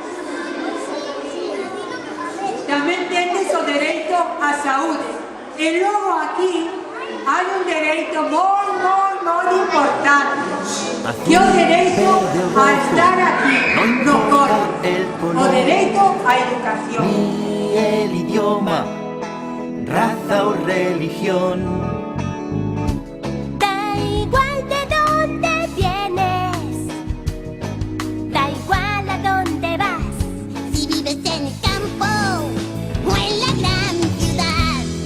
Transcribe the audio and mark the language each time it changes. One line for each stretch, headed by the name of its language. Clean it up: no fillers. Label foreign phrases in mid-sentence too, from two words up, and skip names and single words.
Galician: Tamén tendes o dereito á saúde. E logo aquí hai un dereito moi importante, que é o dereito a estar aquí, no cole, o dereito á educación.
Spanish: Ni el idioma, raza o religión. Da igual de dónde vienes, da igual a dónde vas, si vives en el campo o en la gran ciudad.